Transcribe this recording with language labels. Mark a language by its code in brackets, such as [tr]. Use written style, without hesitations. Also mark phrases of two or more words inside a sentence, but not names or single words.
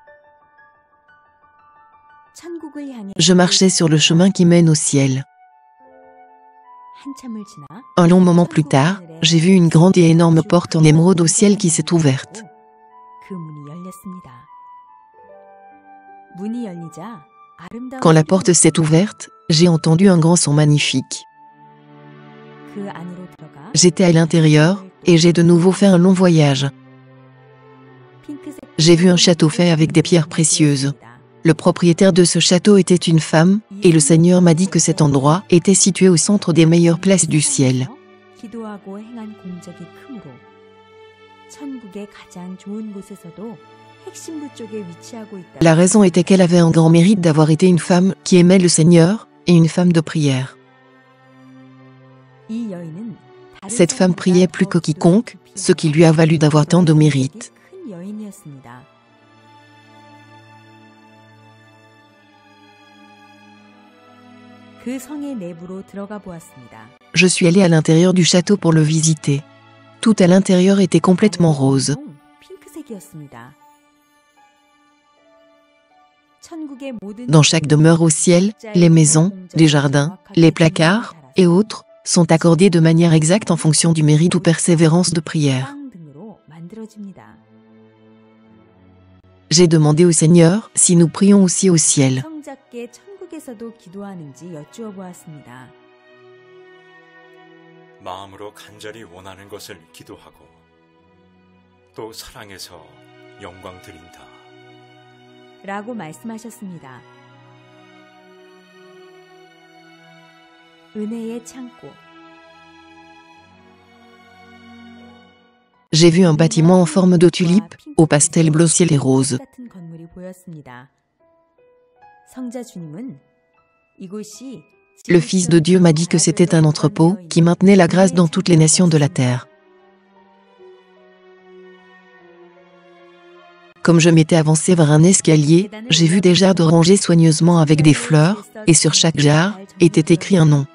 [ko] 천국을 향해 [fr] Je marchais sur le chemin qui mène au ciel. [ko] 한참을 지나 [fr] Un long moment plus tard, j'ai vu une grande et énorme porte en émeraude au ciel qui s'est ouverte. [ko] 그 문이 열렸습니다. 문이 열리자 아름다운 [fr] Quand la porte s'est ouverte, j'ai entendu un grand son magnifique. [ko] 그 안으로 들어가 [fr] J'étais à l'intérieur, et j'ai de nouveau fait un long voyage. [ko] 핑크색 [fr] J'ai vu un château fait avec des pierres précieuses. Le propriétaire de ce château était une femme, et le Seigneur m'a dit que cet endroit était situé au centre des meilleures places du ciel. [ko] 기도하고 행한 공적이 크므로 천국의 가장 좋은 곳에서도 핵심부 쪽에 위치하고 있다. [fr] La raison était qu'elle avait un grand mérite d'avoir été une femme qui aimait le Seigneur, et une femme de prière. [ko] 이 여인은 다른 [fr] Cette femme priait plus que [ko] 사람보다 [fr] quiconque, ce qui lui a valu d'avoir tant de mérite. [ko] 큰 여인이었습니다. 그 성의 내부로 들어가 보았습니다. [fr] Je suis allé à l'intérieur du château pour le visiter. Tout à l'intérieur était complètement rose. [ko] 핑크색이었습니다. 천국의 모든 [fr] Dans chaque demeure au ciel, les maisons, les jardins, les placards et autres sont accordés de manière exacte en fonction du mérite ou persévérance de prière. [ko] 빵 등으로 만들어집니다. [fr] J'ai demandé au Seigneur si nous prions aussi au ciel. [ko] 성자께 천국에서도 기도하는지 여쭈어 보았습니다. 마음으로 간절히 원하는 것을 기도하고 또 사랑해서 영광 드린다. 라고 말씀하셨습니다. 은혜의 창고. [fr] J'ai vu un bâtiment en forme de tulipe, au pastel bleu ciel et rose. [ko] 같은 건물이 보였습니다. 성자 주님은 이곳이 [fr] Le Fils de Dieu m'a dit que c'était un entrepôt qui maintenait la grâce dans toutes les nations de la terre. Comme je m'étais avancé vers un escalier, j'ai vu des jarres de rangées soigneusement avec des fleurs, et sur chaque jarre était écrit un nom.